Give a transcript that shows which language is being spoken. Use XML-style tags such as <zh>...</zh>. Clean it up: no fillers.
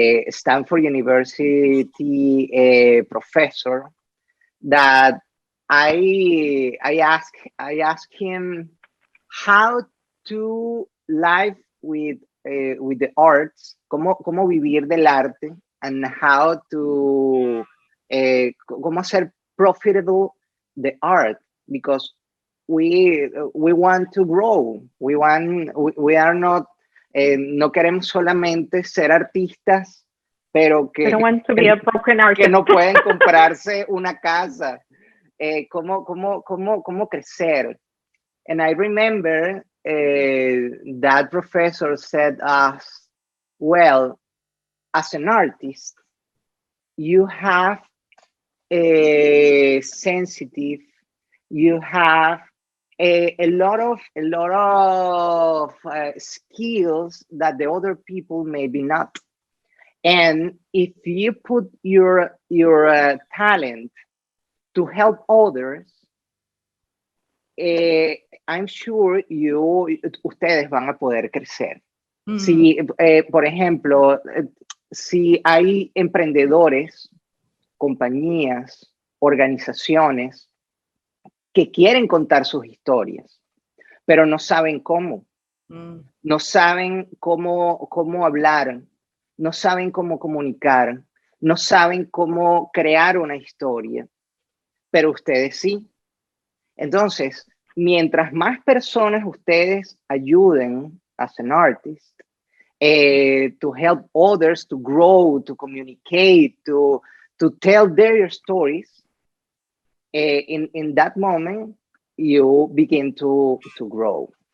<en>Stanford University professor that I asked him how to live with the arts, cómo vivir del arte, and how to cómo hacer profitable the art, because we want to grow.</en> <es>We are not no queremos solamente ser artistas, pero que</es> <en>don't want to be a broken artist.</en> <es>Que no pueden comprarse una casa. Cómo crecer.</es> <en>And I remember that professor said us, well, as an artist, you have a sensitive, you have a lot of skills that the other people maybe not. And if you put your talent to help others, I'm sure ustedes van a poder crecer.</en> <es>Si, por ejemplo, si hay emprendedores, compañías, organizaciones que quieren contar sus historias, pero no saben cómo, no saben cómo hablar, no saben cómo comunicar, no saben cómo crear una historia, pero ustedes sí.</es> <en>Entonces, mientras más personas ustedes ayuden as an artist to help others to grow, to communicate, to tell their stories, in that moment, you begin to grow.</en>